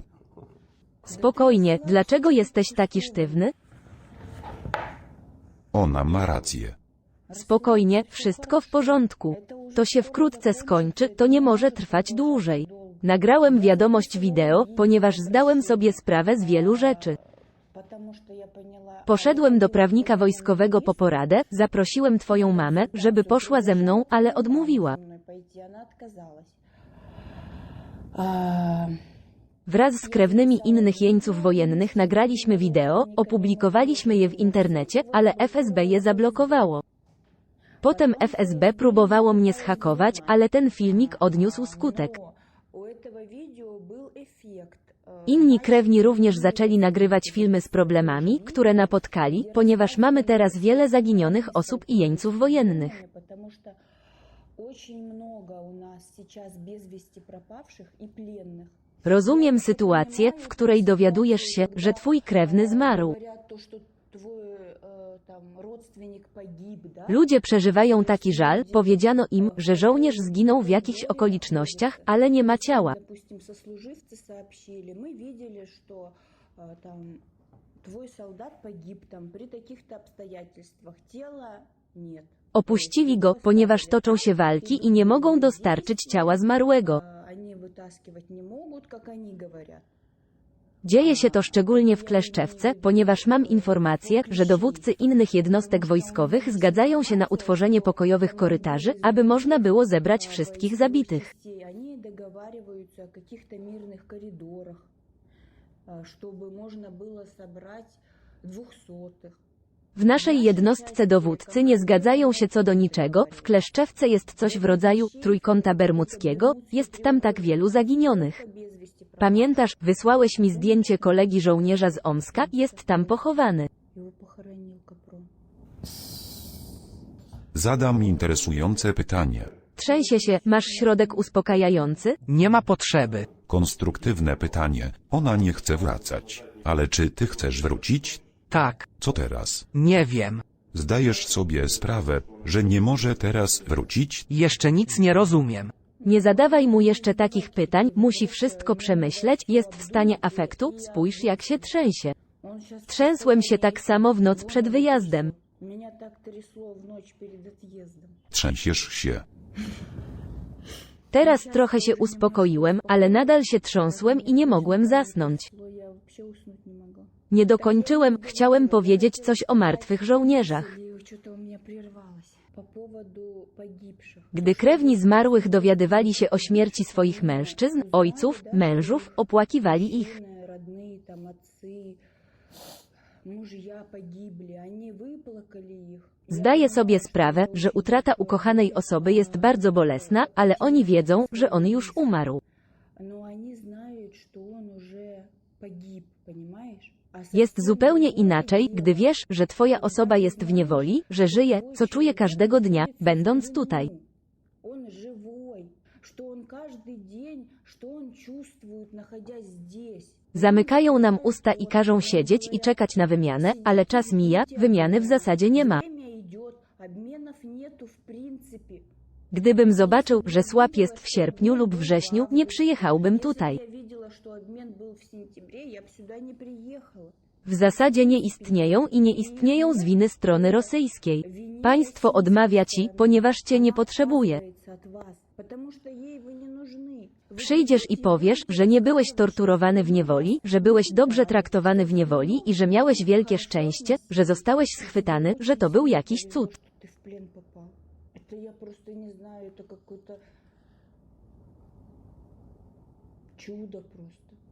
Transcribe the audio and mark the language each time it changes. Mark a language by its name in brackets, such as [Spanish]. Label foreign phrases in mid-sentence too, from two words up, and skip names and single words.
[Polish] Spokojnie, dlaczego jesteś taki sztywny? Ona ma rację. Spokojnie, wszystko w porządku. To się wkrótce skończy, to nie może trwać dłużej. Nagrałem wiadomość wideo, ponieważ zdałem sobie sprawę z wielu rzeczy. [Russian] Потому что я поняла... [Polish] Poszedłem do prawnika wojskowego po poradę, zaprosiłem twoją mamę, żeby poszła ze mną, ale odmówiła. [Russian] со мной пойти, она отказалась. А, [Polish] Wraz z krewnymi innych jeńców wojennych nagraliśmy wideo, opublikowaliśmy je w internecie, ale FSB je zablokowało. Potem FSB próbowało mnie zhakować, ale ten filmik odniósł skutek. [Russian] но у этого видео был эффект. [Polish] Inni krewni również zaczęli nagrywać filmy z problemami, które napotkali, ponieważ mamy teraz wiele zaginionych osób i jeńców wojennych. [Russian] Потому что очень много у нас сейчас без вести пропавших и пленных. [Polish] Rozumiem sytuację, w której dowiadujesz się, że twój krewny zmarł. [Russian] Говорят то, что твой там родственник погиб, да? [Polish] Ludzie przeżywają taki żal, powiedziano im, że żołnierz zginął w jakichś okolicznościach, ale nie ma ciała. [Russian] Допустим, сослуживцы сообщили, мы видели, что там твой солдат погиб там при таких-то обстоятельствах, тела нет. [Polish] Opuścili go, ponieważ toczą się walki i nie mogą dostarczyć ciała zmarłego. [Russian] Они вытаскивать не могут, как они говорят. [Polish] Dzieje się to szczególnie w Kleszczewce, ponieważ mam informację, że dowódcy innych jednostek wojskowych zgadzają się na utworzenie pokojowych korytarzy, aby można było zebrać wszystkich zabitych. [Russian] Они договариваются о каких-то мирных коридорах, чтобы можно было собрать 200-х. [Polish] W naszej jednostce dowódcy nie zgadzają się co do niczego, w Kleszczewce jest coś w rodzaju trójkąta bermudzkiego, jest tam tak wielu zaginionych. [Russian] Без вести [Polish] Pamiętasz, wysłałeś mi zdjęcie kolegi żołnierza z Omska, jest tam pochowany. [Russian] его похоронил Капрон. [Polish] Zadam interesujące pytanie. Trzęsie się, masz środek uspokajający? Nie ma potrzeby. Konstruktywne pytanie. Ona nie chce wracać. Ale czy ty chcesz wrócić? Tak, Co teraz? nie wiem. Zdajesz sobie sprawę, że nie może teraz wrócić? Jeszcze nic nie rozumiem. Nie zadawaj mu jeszcze takich pytań, musi wszystko przemyśleć, jest w stanie afektu, spójrz jak się trzęsie. [Russian] Он сейчас [Polish] Trzęsłem się tak samo w noc przed wyjazdem. [Russian] Меня так трясло в ночь перед отъездом. [Polish] Trzęsiesz się. Teraz trochę się uspokoiłem, ale nadal się trząsłem i nie mogłem zasnąć. [Russian] Я вообще уснуть не могла. [Polish] Nie dokończyłem, chciałem powiedzieć coś o martwych żołnierzach. [Russian] И что-то у меня прервалось. По поводу погибших. [Polish] Gdy krewni zmarłych dowiadywali się o śmierci swoich mężczyzn, ojców, mężów, opłakiwali ich. [Russian] Родные, там, отцы, мужья погибли, они выплакали их. [Polish] Zdaję sobie sprawę, że utrata ukochanej osoby jest bardzo bolesna, ale oni wiedzą, że on już umarł. [Russian] Но они знают, что он уже погиб, понимаешь? А [Polish] Jest zupełnie inaczej, gdy wiesz, że twoja osoba jest w niewoli, że żyje, co czuje każdego dnia, będąc tutaj. [Russian] Он живой, что он каждый день, что он чувствует, находясь здесь. [Polish] Zamykają nam usta i każą siedzieć i czekać na wymianę, ale czas mija, wymiany w zasadzie nie ma. [Russian] Время идет, обменов нету в принципе. [Polish] Gdybym zobaczył, że słab jest w sierpniu lub wrześniu, nie przyjechałbym tutaj. [Russian] Я видела, что обмен был в сентябре, я бы сюда не приехала. [Polish] W zasadzie nie istnieją i nie istnieją z winy strony rosyjskiej. Państwo odmawia ci, ponieważ cię nie potrzebuje. [Russian] От вас, потому что ей вы не нужны. [Polish] Przyjdziesz i powiesz, że nie byłeś torturowany w niewoli, że byłeś dobrze traktowany w niewoli i że miałeś wielkie szczęście, że zostałeś schwytany, że to był jakiś cud. [Russian] Ты в плен попал. Это я просто не знаю, это какое-то чудо просто.